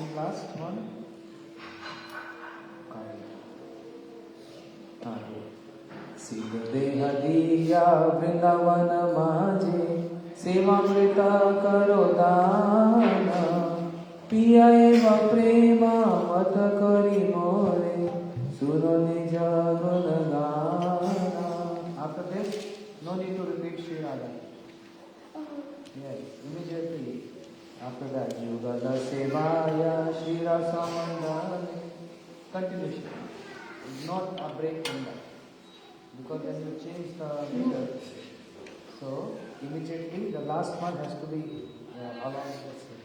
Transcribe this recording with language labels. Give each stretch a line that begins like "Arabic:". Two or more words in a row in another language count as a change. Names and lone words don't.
English: last one.
Bangla: সিদ্ধ দেহ দিয়া বৃন্দাবন মাঝে সেবামৃত করো দান পিয়া এবং প্রেমা মত করি মোরে শুনো নিজ গুণ গানা.
English: After this, no need to repeat Sri Radha. Yes, immediately after that,
Bangla: যুগল সেবায় শ্রী রাস মণ্ডনে.
English: Continuation, not a break from that. Because when you change the meter, so immediately the last one has to be along with the same.